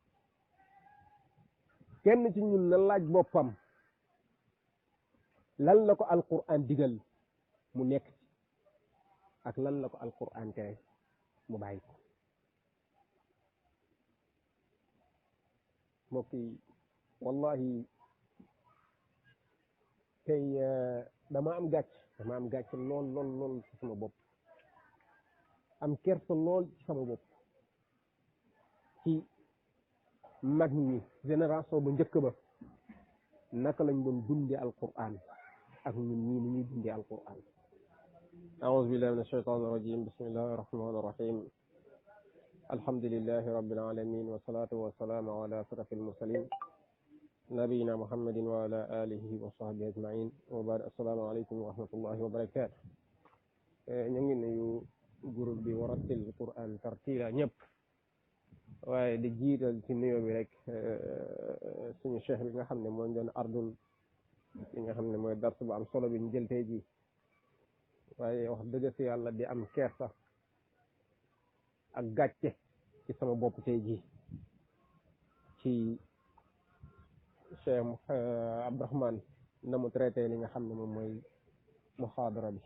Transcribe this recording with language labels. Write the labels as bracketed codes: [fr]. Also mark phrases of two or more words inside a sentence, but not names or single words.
[wo] kenn ci ñun na laaj boppam lan la ko alquran digal mu nekk ci ak lan la ko alquran tere mu bàyyi ko mbokk yi wallahi tey dama am gàcc lool ci sama bopp am kersa lool ci sama bopp ci mag ñi génération bu njëkk ba naka lañ doon dundee alquran ak ñun ñii ni ñuy dundee alquran [ar] أعوذ بالله من الشيطان الرجيم بسم الله الرحمن الرحيم الحمد لله رب العالمين والصلاة والسلام على أشرف المرسلين نبينا محمد وعلى آله وصحبه أجمعين وبعد السلام عليكم ورحمة الله وبركاته ñu [wo] ngi nuyu groupe bi Warattil Quran tartila ñëpp waaye di jiital ci nuyoo bi rek suñu cheikh bi nga xam ne mooy doon ardul li nga xam ne mooy dars bu am solo bi ñu jël tey ji waaye wax dëgg si yàlla di am kersa ak gàcce ci sama bopp tey ji ci Cheikh Abdourahmane na mu traité li nga xam ne moom mooy muhaadara bi.